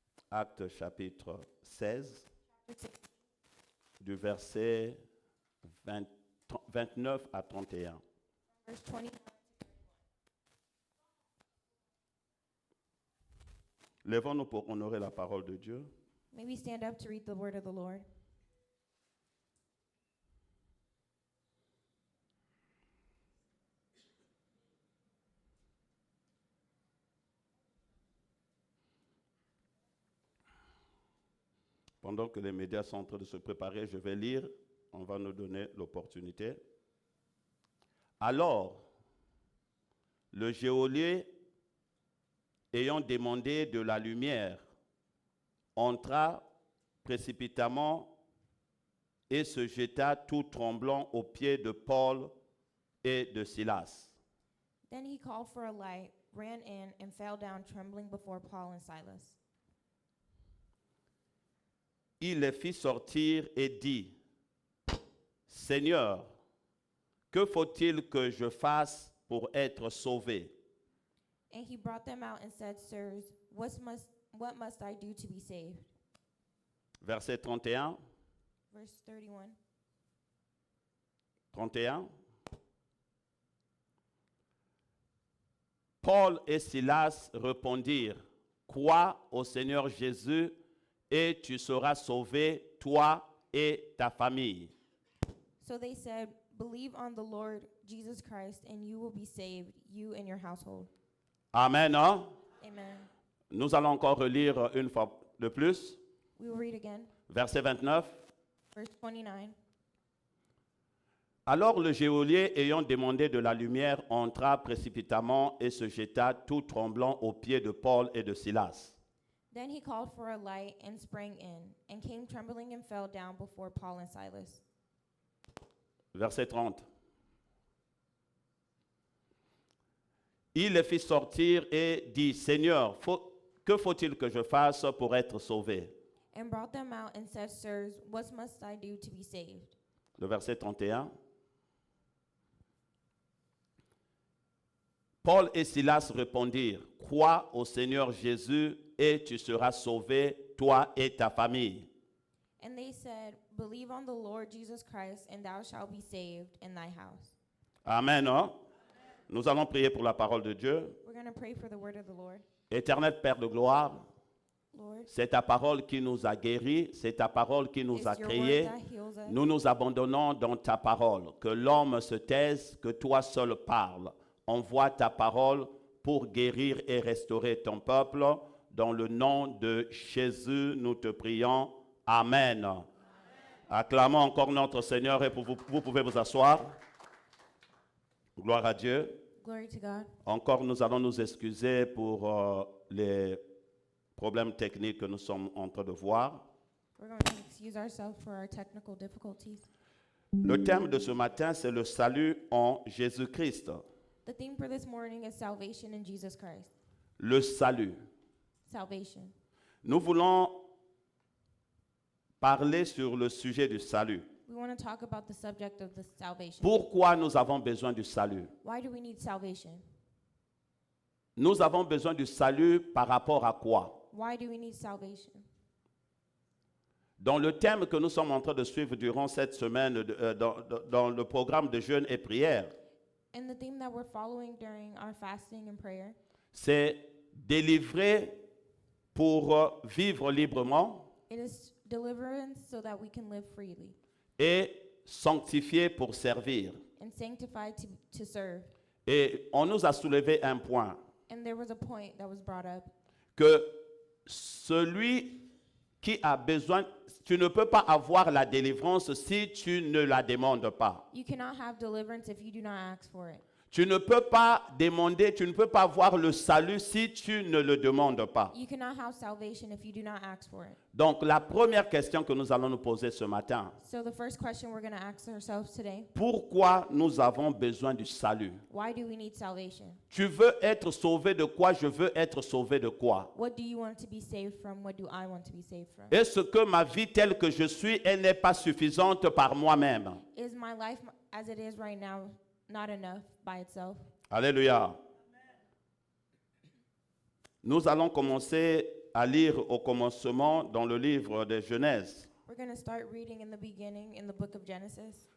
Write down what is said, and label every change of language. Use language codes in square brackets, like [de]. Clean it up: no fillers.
[fr] Actes chapitre 16, du verset 29 à 31. [en] verse 20. [fr] Lèvons-nous pour honorer la parole de Dieu. [en] May we stand up to read the word of the Lord. [fr] Pendant que les médias sont en train de se préparer, je vais lire. On va nous donner l'opportunité. Alors, le geôlier, ayant demandé de la lumière, entra précipitamment et se jeta tout tremblant aux pieds de Paul et de Silas. [en] Then he called for a light, ran in, and fell down trembling before Paul and Silas. [fr] Il les fit sortir et dit, Seigneur, que faut-il que je fasse pour être sauvé? [en] And he brought them out and said, Sirs, what must I do to be saved? [fr] Verset 31. [en] Verse 31. 31. [fr] Paul et Silas répondirent, crois au Seigneur Jésus et tu seras sauvé, toi et ta famille. [en] So they said, Believe on the Lord Jesus Christ, and you will be saved, you and your household. [fr] Amen. Hein? Amen. Nous allons encore relire une fois de plus. [en] We will read again. [fr] Verset 29. [en] Verse 29. [fr] Alors le geôlier, ayant demandé de la lumière, entra précipitamment et se jeta tout tremblant aux pieds de Paul et de Silas. [en] Then he called for a light and sprang in, and came trembling and fell down before Paul and Silas. [fr] Verset 30. Il les fit sortir et dit, Seigneur, que faut-il que je fasse pour être sauvé? [en] And brought them out and said, Sirs, what must I do to be saved? [fr] Le verset 31. Paul et Silas répondirent, crois au Seigneur Jésus et tu seras sauvé, toi et ta famille. [en] And they said, Believe on the Lord Jesus Christ, and thou shalt be saved in thy house. [fr] Amen. Hein? Nous allons prier pour la parole de Dieu. [en] We're going to pray for the word of the Lord. [fr] Éternel Père de gloire, [en] Lord, [fr] c'est ta parole qui nous a guéris, c'est ta parole qui nous [en] it's a your [fr] créés. [en] word that heals us. [fr] Nous nous abandonnons dans ta parole. Que l'homme se taise, que toi seul parles. Envoie ta parole pour guérir et restaurer ton peuple. Dans le nom de Jésus, nous te prions. Amen. Acclamons encore notre Seigneur et vous pouvez vous asseoir. Gloire à Dieu. [en] Glory to God. [fr] Encore, nous allons nous excuser pour les problèmes techniques que nous sommes en train de voir. [en] We're going to excuse ourselves for our technical difficulties. [fr] Le thème de ce matin, c'est le salut en Jésus-Christ. [en] The theme for this morning is salvation in Jesus Christ. [fr] Le salut. [en] Salvation. [fr] Nous voulons parler sur le sujet du salut. [en] We want to talk about the subject of the salvation. [fr] Pourquoi nous avons besoin du salut? [en] Why do we need salvation? [fr] Nous avons besoin du salut par rapport à quoi? [en] Why do we need salvation? [fr] Dans le thème que nous sommes en train de suivre durant cette semaine, dans le programme de jeûne et prière, [en] And the theme that we're following during our fasting and prayer [fr] c'est délivrer pour vivre librement [en] it is deliverance so that we can live freely [fr] et sanctifier pour servir. [en] and sanctified to serve. [fr] Et on nous a soulevé un point, [en] And there was a point that was brought up [fr] que celui qui a besoin, tu ne peux pas avoir la délivrance si tu ne la demandes pas. [en] you cannot have deliverance if you do not ask for it. [fr] Tu ne peux pas demander, tu ne peux pas avoir le salut si tu ne le demandes pas. [en] You cannot have salvation if you do not ask for it. [fr] Donc la première question que nous allons nous poser ce matin, [en] So the first question we're going to ask ourselves today, [fr] pourquoi nous avons besoin du salut? [en] why do we need salvation? [fr] Tu veux être sauvé de quoi? Je veux être sauvé de quoi? [en] What do you want to be saved from? What do I want to be saved from? [fr] Est-ce que ma vie telle que je suis, elle n'est pas suffisante par moi-même? [en] Is my life as it is right now not enough by itself? Alléluia. [fr] Nous allons commencer à lire au commencement dans le livre de Genèse, [en] We're going to start reading in the beginning in the book of Genesis